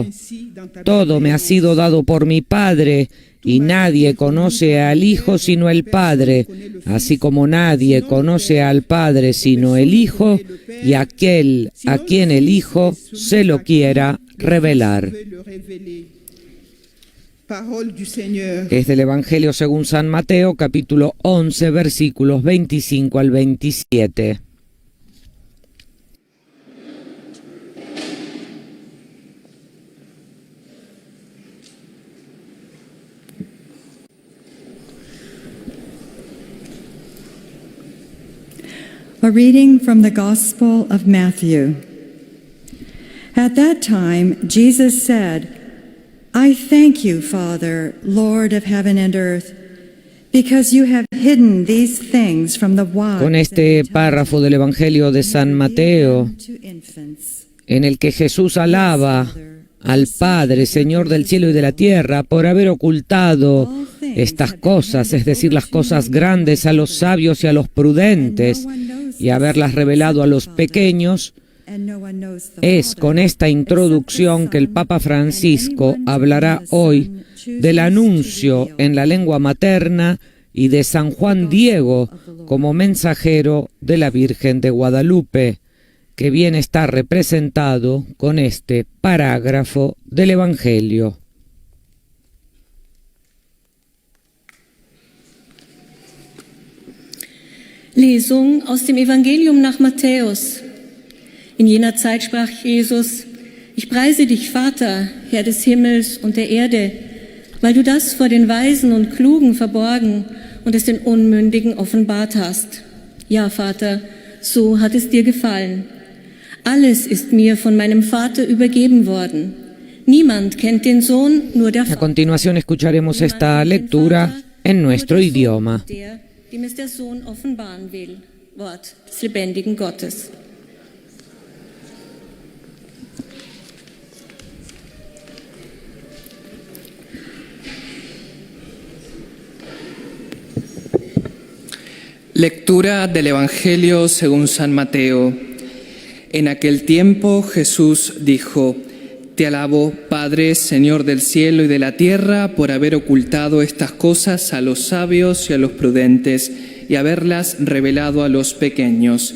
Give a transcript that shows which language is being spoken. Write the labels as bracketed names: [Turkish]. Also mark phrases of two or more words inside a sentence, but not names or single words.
[Spanish] Todo me ha sido dado por mi Padre, y nadie conoce al Hijo sino el Padre, así como nadie conoce al Padre sino el Hijo, y aquel a quien el Hijo se lo quiera revelar. [French] Parole du Seigneur. [Spanish] Es del Evangelio según San Mateo, capítulo 11, versículos 25 al 27. [English] A reading from the Gospel of Matthew. At that time, Jesus said, I thank you, Father, Lord of heaven and earth, because you have hidden these things from the wise. [Spanish] Con este párrafo del Evangelio de San Mateo, en el que Jesús alaba al Padre, Señor del cielo y de la tierra, por haber ocultado estas cosas, es decir, las cosas grandes, a los sabios y a los prudentes, y haberlas revelado a los pequeños. Es con esta introducción que el Papa Francisco hablará hoy del anuncio en la lengua materna y de San Juan Diego como mensajero de la Virgen de Guadalupe, que bien está representado con este parágrafo del Evangelio. [German] Lesung aus dem Evangelium nach Matthäus. In jener Zeit sprach Jesus, ich preise dich, Vater, Herr des Himmels und der Erde, weil du das vor den Weisen und Klugen verborgen und es den Unmündigen offenbart hast. Ja, Vater, so hat es dir gefallen. Alles ist mir von meinem Vater übergeben worden. Niemand kennt den Sohn, nur der Vater. [Spanish] A continuación escucharemos esta lectura en nuestro idioma. [German] Dem es der Sohn offenbaren will. Wort des lebendigen Gottes. [Spanish] Lectura del Evangelio según San Mateo. En aquel tiempo Jesús dijo: Te alabo, Padre, Señor del cielo y de la tierra, por haber ocultado estas cosas a los sabios y a los prudentes y haberlas revelado a los pequeños.